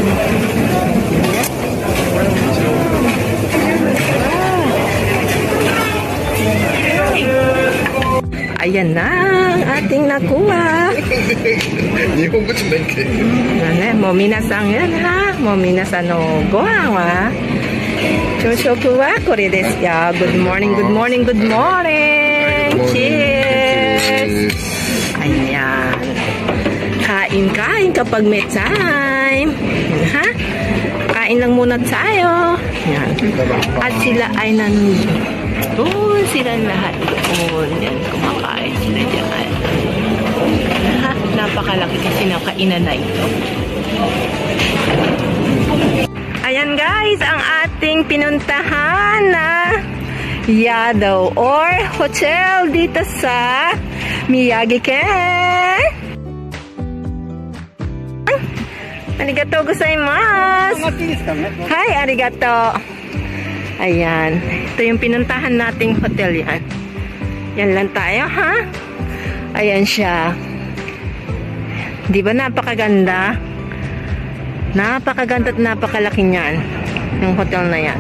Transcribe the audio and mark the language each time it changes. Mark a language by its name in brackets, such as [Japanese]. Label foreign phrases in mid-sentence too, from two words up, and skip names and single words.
[Filipino] Ayan na ang ating nakuha. Mominasan yan ha. [Japanese] もみなさんのごはんは朝食はこれですや. [English] Good morning, good morning, good morning. Cheers. [Filipino] Ayan. Kain Kain kapag may time. Ha? Kain lang muna tayo. Yan. At sila ay doon sila lahat doon. Yan, kumakain sila dyan. Ha? Napakalaki kasi ng kainan na ito. Ayan guys, ang ating pinuntahan na Yado or hotel dito sa Miyagi-ken. [Japanese] ありがとうございます. Hi, arigato. [Filipino] Ayan. Ito yung pinuntahan nating hotel yan. Yan lang tayo, ha? Ayan siya. Di ba napakaganda? Napakaganda at napakalaki niyan. Yung hotel na yan.